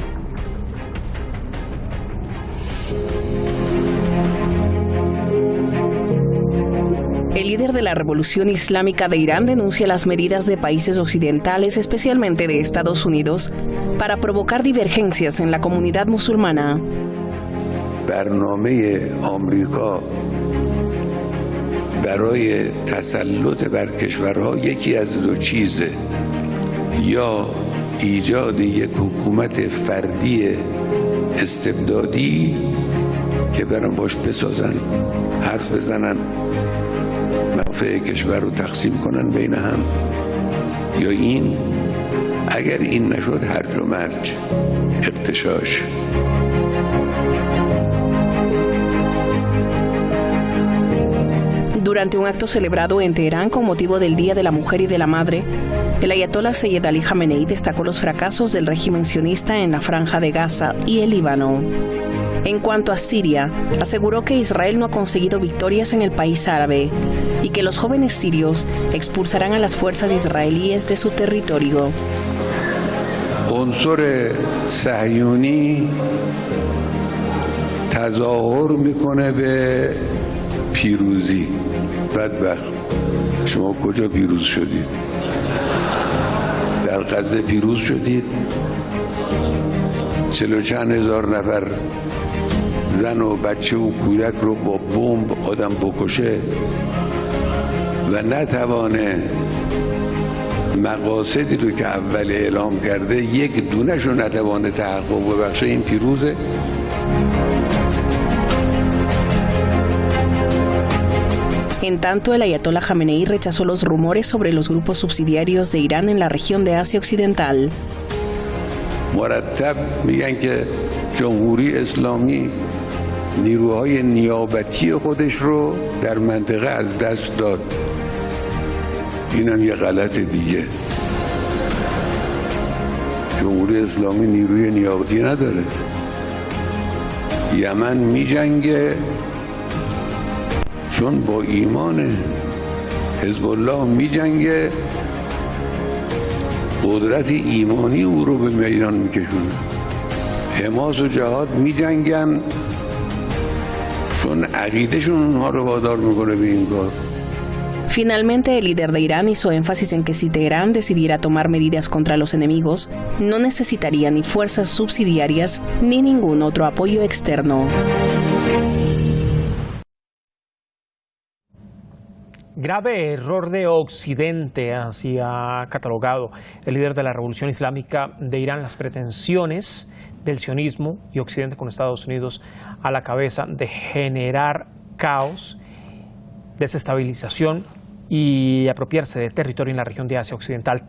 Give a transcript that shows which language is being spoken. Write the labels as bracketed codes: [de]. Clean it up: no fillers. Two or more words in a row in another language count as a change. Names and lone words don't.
[es] El líder de la Revolución Islámica de Irán denuncia las medidas de países occidentales, especialmente de Estados Unidos, para provocar divergencias en la comunidad musulmana. [fa] برنامه آمریکا برای تسلط بر کشورها یکی از دو چیزه، یا ایجاد یک حکومت فردی استبدادی که برن باش بسازن، حرف بزنن، منافع کشور رو تقسیم کنن بین هم، یا این اگر این نشد هرج و مرج، اغتشاش. [es] Durante un acto celebrado en Teherán con motivo del Día de la Mujer y de la Madre, el ayatolá Sayyid Ali Khamenei destacó los fracasos del régimen sionista en la Franja de Gaza y el Líbano. En cuanto a Siria, aseguró que Israel no ha conseguido victorias en el país árabe y que los jóvenes sirios expulsarán a las fuerzas israelíes de su territorio. [fa] عنصر صهیونی تظاهر میکنه به پیروزی. بدبخت، شما کجا پیروز شدید؟ در غزه پیروز شدید؟ 40 چند هزار نفر زن و بچه و کودک رو با بمب آدم بکشه و نتوانه مقاصدی رو که اول اعلام کرده یک دونش رو نتوانه تحقق ببخشه، این پیروزه؟ [es] En tanto, el ayatolá Khamenei rechazó los rumores sobre los grupos subsidiarios de Irán en la región de Asia Occidental. [fa] مرتب میگن که جمهوری اسلامی نیروهای نیابتی خودش رو در منطقه از دست داد. اینم یه غلط دیگه. جمهوری اسلامی نیروی نیابتی نداره. یمن میجنگه چون با ایمان، حزب الله میجنگه قدرت ایمانی او رو به میدان میکشونه. حماس و جهاد میجنگن چون عقیدهشون اونها رو وادار میکنه به این کار. [es] Finalmente, el líder de Irán hizo énfasis en que si Teherán decidiera tomar medidas contra los enemigos, no necesitaría ni fuerzas subsidiarias ni ningún otro apoyo externo. Grave error de Occidente, así ha catalogado el líder de la Revolución Islámica de Irán las pretensiones del sionismo y Occidente con Estados Unidos a la cabeza de generar caos, desestabilización y apropiarse de territorio en la región de Asia Occidental.